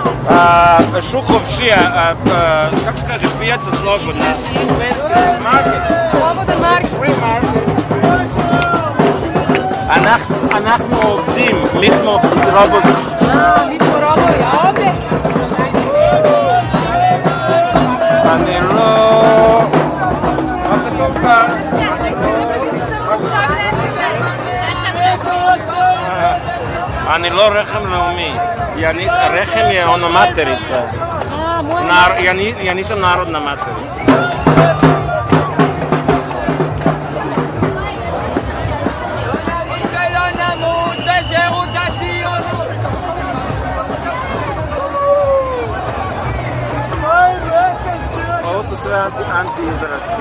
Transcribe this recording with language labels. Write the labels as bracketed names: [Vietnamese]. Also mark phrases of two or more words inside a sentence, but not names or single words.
[Bosnian] Šukovšija, kako se kaže, pijaca slobodna. [English] Market. [Bosnian] Slobodan market. [English] Free market. [Hebrew] אנחנו עובדים, [Bosnian] mi smo robovi. Mi smo robovi, a ovdje? [Hebrew] אני לא... מה זה טובה? אני לא רחם לאומי. [Bosnian] Rechem je ono materica. Ja nisam narodna materica. Ovo su sve anti-izraelske.